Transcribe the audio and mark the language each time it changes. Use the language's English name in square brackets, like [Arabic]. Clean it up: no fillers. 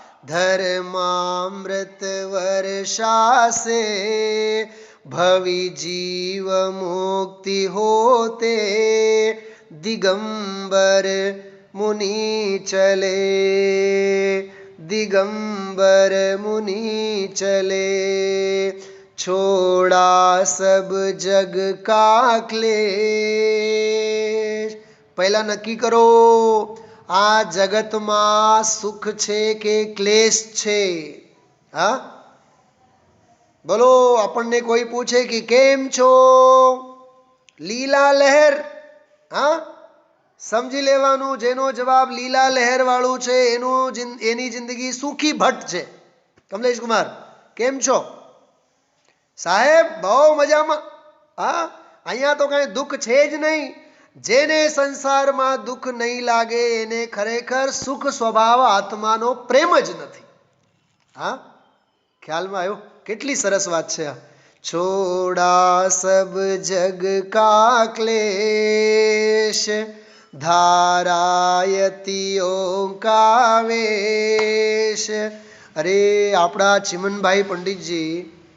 [Hindi] धर्मामृत वर्षा से भवि जीव मुक्ति होते, दिगंबर मुनि चले, दिगंबर मुनि चले। छोड़ा सब जग का क्लेश। [Gujarati] पहला नक्की करो, आ जगत में सुख छे के क्लेश छे? [Hindi] हाँ बोलो। [Gujarati] આપણને કોઈ પૂછે કે કેમ છો, લીલા લહેર, हाँ સમજી લેવાનું, જેનો જવાબ લીલા લહેર વાળું છે એની જિંદગી સુખી ભટ્ટ છે। કમલેશ કુમાર, કેમ છો સાહેબ? બહુ મજામાં। हाँ અહીંયા તો કઈ દુઃખ છે જ નહીં। જેને સંસારમાં દુઃખ નહીં લાગે એને ખરેખર સુખ સ્વભાવ આત્માનો પ્રેમ જ નથી। हाँ ખ્યાલમાં આવ્યો? કેટલી સરસ વાત છે આ। [Hindi] छोड़ा सब जग का क्लेश, धारायतियों का वेश। अरे [Gujarati] આપણા ચિમનભાઈ પંડિતજી